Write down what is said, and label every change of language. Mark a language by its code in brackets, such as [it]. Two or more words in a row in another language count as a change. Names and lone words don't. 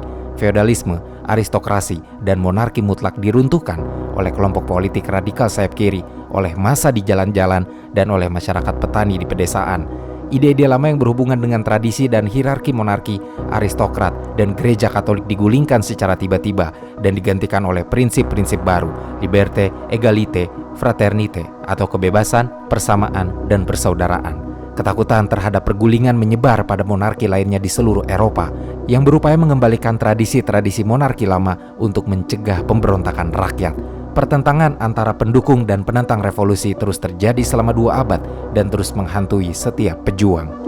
[id] Feodalisme, aristokrasi, dan monarki mutlak diruntuhkan oleh kelompok politik radikal sayap kiri, oleh massa di jalan-jalan, dan oleh masyarakat petani di pedesaan. Ide-ide lama yang berhubungan dengan tradisi dan hierarki monarki, aristokrat, dan gereja Katolik digulingkan secara tiba-tiba dan digantikan oleh prinsip-prinsip baru, [fr] liberté, égalité, fraternité, [id] atau kebebasan, persamaan, dan persaudaraan. Ketakutan terhadap pergulingan menyebar pada monarki lainnya di seluruh Eropa yang berupaya mengembalikan tradisi-tradisi monarki lama untuk mencegah pemberontakan rakyat. Pertentangan antara pendukung dan penentang revolusi terus terjadi selama 2 abad dan terus menghantui setiap pejuang.